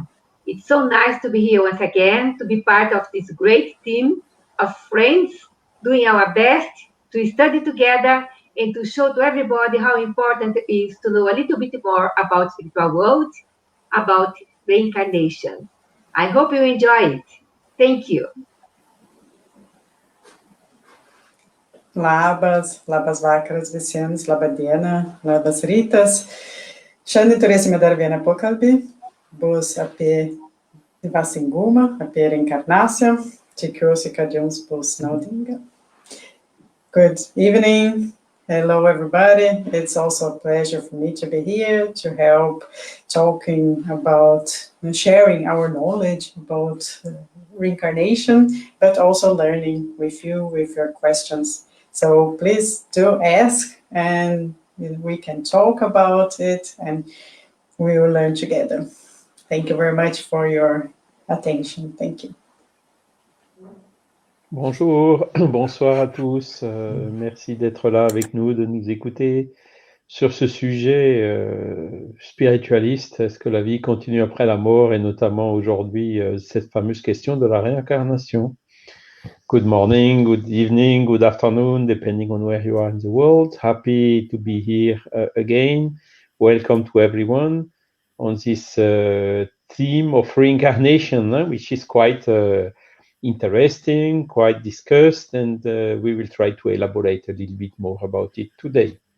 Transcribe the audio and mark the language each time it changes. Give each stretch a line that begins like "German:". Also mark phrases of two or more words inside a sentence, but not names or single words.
English: It's so nice to be here once again, to be part of this great team of friends doing our best to study together and to show to everybody how important it is to know a little bit more about spiritual world, about reincarnation. I hope you enjoy it. Thank you.
Lithuanian: Labas vakaras visiems, laba diena, labas rytas. Šiandien turėsime dar vieną pokalbį. Bus apie dvasingumą, apie reinkarnaciją. Tikiuosi, kad jums bus naudinga.
English: Good evening. Hello, everybody. It's also a pleasure for me to be here to help talking about sharing our knowledge about reincarnation, but also learning with you, with your questions. So please do ask and we can talk about it and we will learn together. Thank you very much for your attention. Thank you.
French: Bonjour, bonsoir à tous. Merci d'être là avec nous, de nous écouter sur ce sujet spiritualiste. Est-ce que la vie continue après la mort et notamment aujourd'hui cette fameuse question de la réincarnation.
English: Good morning, good evening, good afternoon, depending on where you are in the world. Happy to be here again. Welcome to everyone on this theme of reincarnation, which is quite interesting, quite discussed, and we will try to elaborate a little bit more about it today.